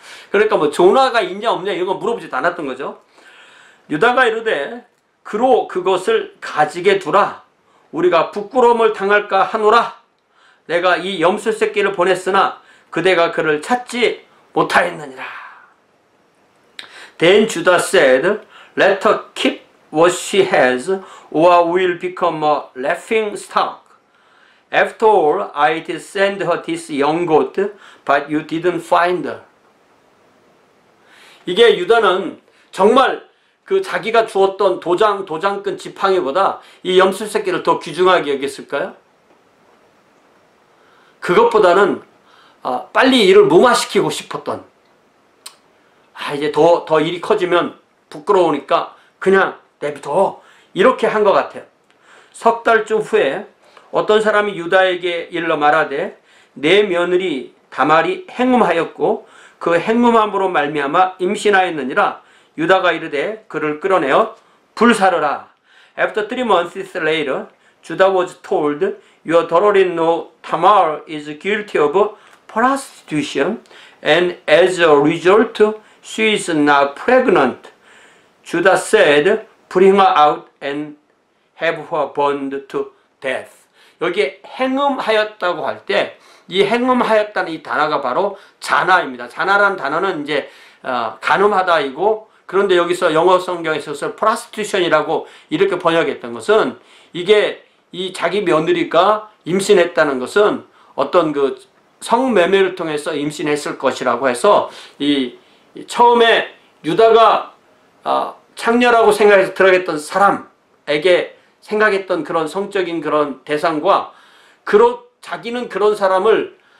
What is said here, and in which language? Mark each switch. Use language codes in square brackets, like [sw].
[ko] 그러니까 뭐 조나가 있냐 없냐 이런 거 물어보지도 않았던 거죠. 유다가 이르되 그로 그것을 가지게 두라. 우리가 부끄러움을 당할까 하노라. 내가 이 염소 새끼를 보냈으나 그대가 그를 찾지 못하였느니라. [en] Then Judah said, Let her keep what she has, or will become a laughing stock. After all, I did send her this young goat, but you didn't find her. [ko] 이게 유다는 정말 그 자기가 주었던 도장꾼 지팡이보다 이 염소 새끼를 더 귀중하게 여겼을까요? 그것보다는 빨리 일을 무마시키고 싶었던, 이제 더 일이 커지면 부끄러우니까 그냥 내비둬, 이렇게 한 것 같아요. 석 달쯤 후에 어떤 사람이 유다에게 일러 말하되 내 며느리 다말이 행음하였고 그 행음함으로 말미암아 임신하였느니라. 유다가 이르되 그를 끌어내어 불사르라. [en] After 3 months later, Judah was told, Your daughter-in-law Tamar is guilty of prostitution, and as a result, she is now pregnant. Judah said, Bring her out and have her burned to death. [ko] 여기에 행음하였다고 할 때 이 행음하였다는 이 단어가 바로 자나입니다. 자나라는 단어는 이제 간음하다이고, 그런데 여기서 영어 성경에 있어서 prostitution이라고 이렇게 번역했던 것은 이게 이 자기 며느리가 임신했다는 것은 어떤 그 성매매를 통해서 임신했을 것이라고 해서 이 처음에 유다가 창녀라고 생각해서 들어갔던 사람에게 생각했던 그런 성적인 그런 대상과 자기는 그런 사람을